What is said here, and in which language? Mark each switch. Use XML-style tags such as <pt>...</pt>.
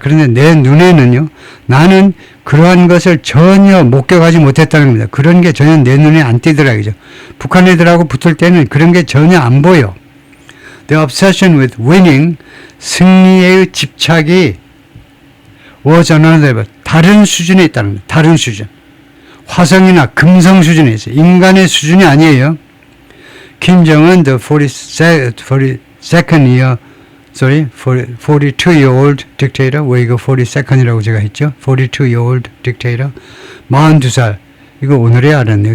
<ko>그런데 내 눈에는요, 나는 그러한 것을 전혀 목격하지 못했다는 겁니다. 그런 게 전혀 내 눈에 안 띄더라고요. 북한 애들하고 붙을 때는 그런 게 전혀 안 보여.</ko> <en>The obsession with winning,</en> <ko>승리의 집착이</ko> <en>was another level,</en> <ko>다른 수준에 있다는 겁니다. 다른 수준. 화성이나 금성 수준에 있어요. 인간의 수준이 아니에요. 김정은,</ko> <en>the 42-year-old dictator,</en> <ko>왜 이거 42nd이라고 제가 했죠? 42-year-old dictator, 42살. 이거 오늘에 알았네요.</ko>